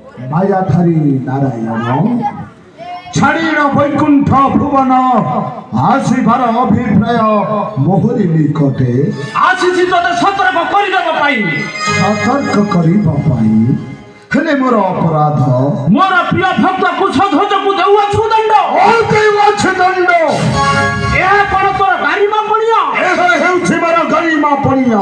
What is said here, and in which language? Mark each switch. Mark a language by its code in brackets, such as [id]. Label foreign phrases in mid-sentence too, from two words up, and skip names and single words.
[or] ମାୟାଧାରୀ ନାରାୟଣ ଛାଡ଼ିଣ ବୈକୁଣ୍ଠ ଭୁବନ ଆସିବାର ଅଭିପ୍ରାୟ ମୋହରି ନିକଟେ ଆସିଛି ତୋତେ ସତର୍କ କରିଦେବା ପାଇଁ ସତର୍କ କରିବା ପାଇଁ ହେଲେ ମୋର ଅପରାଧ ମୋର ପ୍ରିୟ ଭକ୍ତ କୁଶଧ୍ୱଜକୁ ଦେଉଅଛୁ ଦଣ୍ଡ ଦେଉଅଛି ଦଣ୍ଡ ଏହା କ'ଣ ତୋର ଗାରିମା ପଣିଆ ଏହା ହେଉଛି ମୋର ଗରିମା ପଣିଆ